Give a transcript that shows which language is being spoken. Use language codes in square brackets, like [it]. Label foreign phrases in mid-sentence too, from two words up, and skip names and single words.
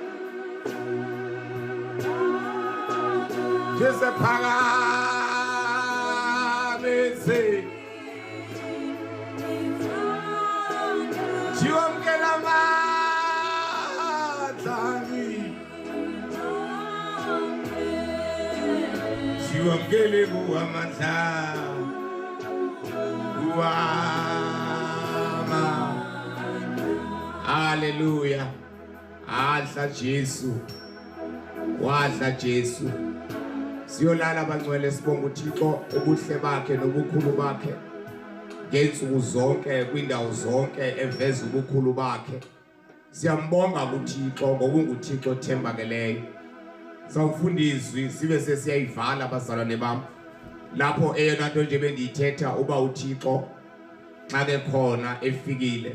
[nd] Isiphakamise Siwamkela amandla Siwamkele kuwe amandla Hallelujah. Adla Jesu. Wadla Jesu. Siyolala abangcwele sibonga uThixo ubuhle bakhe nobukhulu bakhe. Ngensuku zonke kwindawo zonke eveza ubukhulu bakhe. Siyambonga uThixo ngoba unguThixo thembakeleyo. Sawufunda izwi sibe sesiyayivala abazalwane bami. [xh] Lapho eyona nto nje bendiyithetha uba uThixo xa ke khona efikile.